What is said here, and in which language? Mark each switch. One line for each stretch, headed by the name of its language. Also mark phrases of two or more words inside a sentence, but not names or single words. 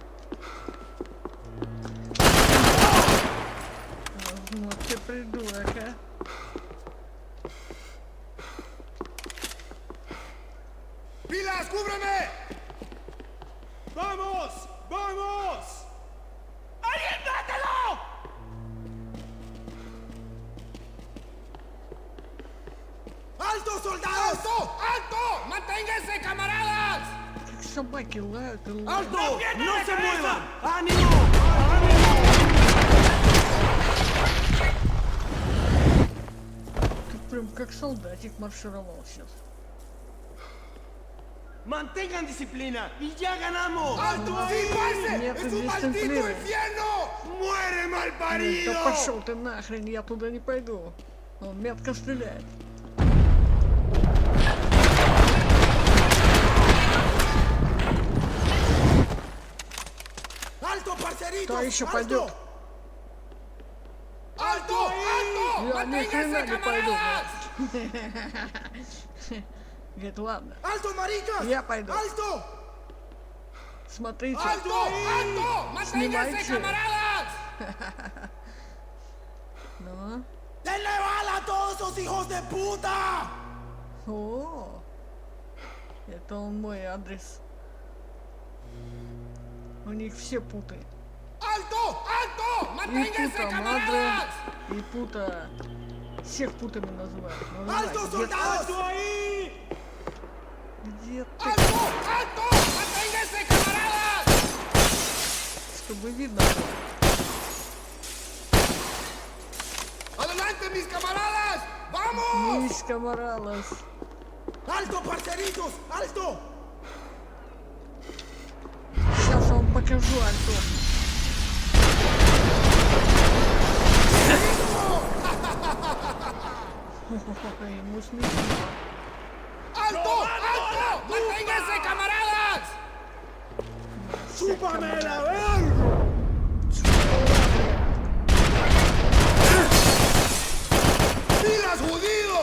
Russian: Вот ты придурок, а.
Spanish: ¡Pilas, cúbreme! ¡Vamos! ¡Vamos! ¡Alguien mátelo! ¡Alto, soldados! ¡Alto! ¡Alto! ¡Manténganse, camaradas!
Russian: Как собаки лают и лают.
Spanish: ¡Alto! ¡No se muevan! ¡Ánimo!
Russian: Ты прям как солдатик маршировал сейчас.
Spanish: ¡Mantengan disciplina! ¡Y ya ganamos! ¡Alto! ¡Sí, parce!
Russian: Нет,
Spanish: ¡Es un
Russian: здесь
Spanish: maldito
Russian: центнеры.
Spanish: infierno! ¡Muere, malparido!
Russian: Да пошел ты нахрен, я туда не пойду. Он метко стреляет.
Spanish: ¡Alto, parceritos!
Russian: Кто еще
Spanish: ¡Alto!
Russian: пойдет?
Spanish: ¡Alto! ¡Alto!
Russian: Я ни хрена
Spanish: ¡Manténganse,
Russian: не пойду.
Spanish: camaradas!
Russian: Говорит, ладно,
Spanish: ¡Alto, maricas!
Russian: я пойду.
Spanish: ¡Alto!
Russian: Смотрите.
Spanish: ¡Alto! ¡Alto! ¡Manténganse,
Russian: Снимайте.
Spanish: camaradas!
Russian: Ну.
Spanish: ¡Denle bala a todos esos hijos de puta!
Russian: О, это он мой адрес. У них все путы.
Spanish: ¡Alto! ¡Alto!
Russian: И
Spanish: ¡Manténganse,
Russian: пута
Spanish: camaradas!
Russian: Мадре, и пута... Всех путами называют. Ну,
Spanish: ¡Alto,
Russian: давай,
Spanish: soldados!
Russian: где ты?
Spanish: ¡Alto! ¡Alto! ¡Manténganse, camaradas!
Russian: Чтобы видно было.
Spanish: ¡Adelante, mis camaradas! ¡Vamos!
Russian: Мисс Камаралас.
Spanish: ¡Alto, parceritos! ¡Alto!
Russian: Сейчас я вам покажу, Альтон. Ему смешно.
Spanish: ¡Alto! ¡Alto! ¡Manténganse, camaradas! ¡Chúpame la verga! ¡Pilas, judío!